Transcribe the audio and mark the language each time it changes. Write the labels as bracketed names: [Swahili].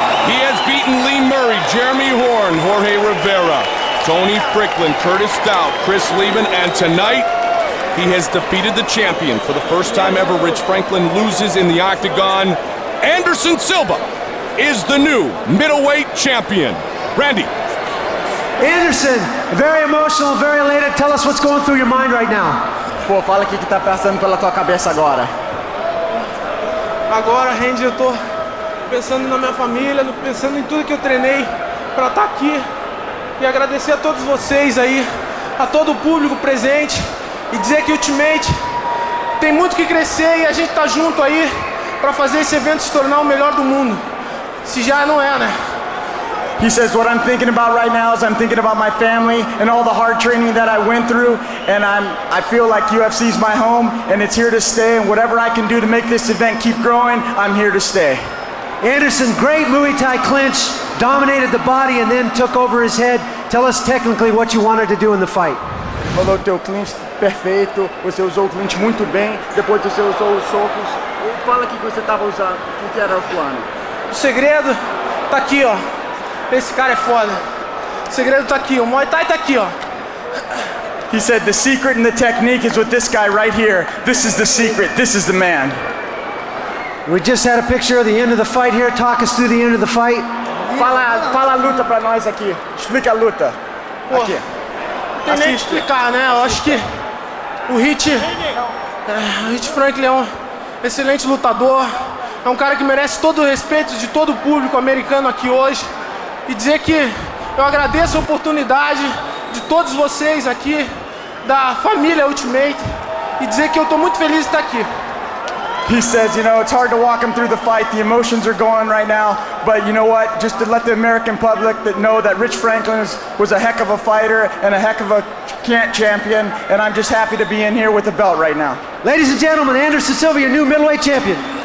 [English] He has beaten Lee Murray, Jeremy Horn, Jorge Rivera, Tony Fricklin, Curtis Stout, Chris Lieben, and tonight he has defeated the champion. For the first time ever, Rich Franklin loses in the octagon. Anderson Silva is the new middleweight champion. Randy. Anderson, very emotional, very elated. Tell us what's going through your mind right now. [Portuguese] Pô, fala o que tá passando pela tua cabeça agora. Agora, Randy, eu tô pensando na minha família, pensando em tudo que eu treinei para estar aqui e agradecer a todos vocês aí, a todo o público presente e dizer que Ultimate tem muito que crescer e a gente tá junto aí para fazer esse evento se tornar o melhor do mundo. Se já não é, né? [English] He says, what I'm thinking about right now is I'm thinking about my family and all the hard training that I went through, and I feel like UFC is my home and it's here to stay, and whatever I can do to make this event keep growing, I'm here to stay. Anderson, great Muay Thai clinch, dominated the body and then took over his head. Tell us technically what you wanted to do in the fight. [Portuguese] Falou teu clinch perfeito, você usou o clinch muito bem, depois você usou os socos. Fala o que você estava usando, o que era o plano. O segredo tá aqui, ó. Esse cara é foda. O segredo tá aqui, o Muay Thai tá aqui, ó. [English] He said the secret and the technique is with this guy right here. This is the secret, this is the man. We just had a picture of the end of the fight here. Talk us through the end of the fight. [Portuguese] Fala a luta pra nós aqui. Explica a luta. Pô, aqui. não tem nem o que explicar, né? Eu acho que o Hit Franklin é um excelente lutador. É um cara que merece todo o respeito de todo o público americano aqui hoje. E dizer que eu agradeço a oportunidade de todos vocês aqui, da família Ultimate, e dizer que eu estou muito feliz de estar aqui. [English] He says, you know, it's hard to walk him through the fight. The emotions are going right now. But you know what? Just to let the American public know that Rich Franklin was a heck of a fighter and a heck of a champion. And I'm just happy to be in here with the belt right now. Ladies and gentlemen, Anderson Silva, your new middleweight champion.